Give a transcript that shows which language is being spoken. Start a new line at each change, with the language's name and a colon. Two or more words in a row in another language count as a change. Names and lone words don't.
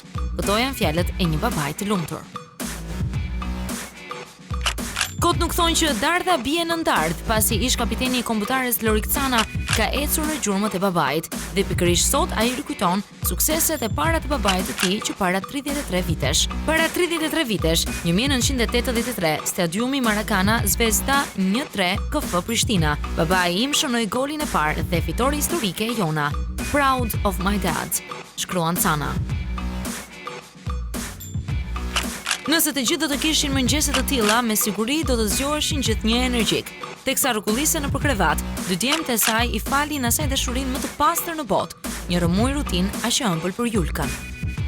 Albanian: Këto janë fjalët e një babai të lumtur. Kot nuk thonë që dardha bie në ndardh, pasi ish kapiteni i kombëtares Lorik Cana ka ecur në gjurmët e babait dhe pikërisht sot ai rikujton sukseset e para të babait të tij që para 33 vitesh. Para 33 vitesh, 1983, stadiumi Maracana Zvezda 1-3 KF Prishtina. Babai im shënoi golin e parë dhe fitore historike e jona.
English: Proud of my dad,
Albanian: shkruan Cana. Nëse të gjithë do të kishin mëngjese të tilla, me siguri do të zgjoheshin gjithnjë energjik. Teksa rrukullise nëpër krevat, dy djemtë e saj i falin asaj dashurinë më të pastër në botë, një rëmuj rutin aq e ëmbël për Julkan.